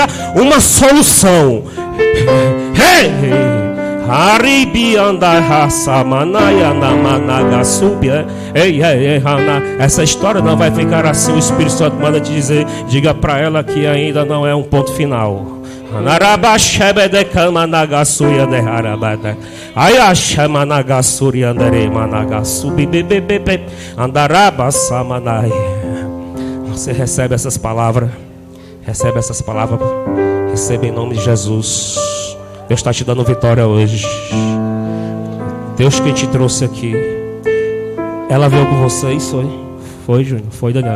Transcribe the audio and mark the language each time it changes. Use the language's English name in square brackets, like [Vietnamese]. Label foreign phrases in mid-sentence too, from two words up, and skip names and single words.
[Portuguese] Uma solução. Ei, haribi anda raça manaya na managa subia. Ei, essa história não vai ficar assim. O Espírito Santo manda te dizer: diga para ela que ainda não é um ponto final. Anarabashebe kama nagasuya de harabada. Ayasha managasuri andere managasubi bebebebe. Andarabasamanai. Você recebe essas palavras. Recebe essas palavras. Recebe em nome de Jesus. Deus está te dando vitória hoje. Deus que te trouxe aqui. Ela veio com vocês, foi? Foi, Júnior? Foi, Daniela?